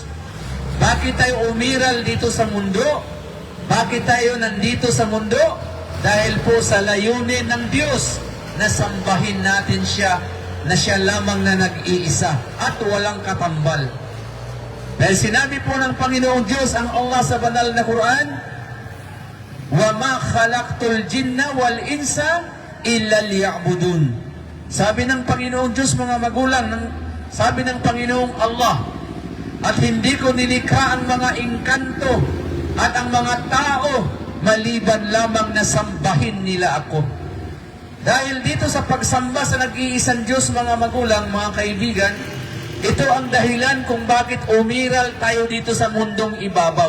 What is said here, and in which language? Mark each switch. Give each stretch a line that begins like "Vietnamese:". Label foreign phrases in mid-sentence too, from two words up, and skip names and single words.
Filipino: Bakit tayo umiral dito sa mundo? Bakit tayo nandito sa mundo? Dahil po sa layunin ng Diyos na sambahin natin siya, na siya lamang na nag-iisa at walang katambal. Dahil sinabi po ng Panginoong Diyos ang Allah sa banal na Quran,
Arabic: وَمَا خَلَقْتُ الْجِنَّ وَالْإِنسَ إِلَّا لِيَعْبُدُونَ.
Filipino: Sabi ng Panginoong Diyos, mga magulang, sabi ng Panginoong Allah, at hindi ko nilikha ang mga engkanto at ang mga tao maliban lamang na sambahin nila ako. Dahil dito sa pagsamba sa nag-iisang Diyos, mga magulang, mga kaibigan, ito ang dahilan kung bakit umiral tayo dito sa mundong ibabaw.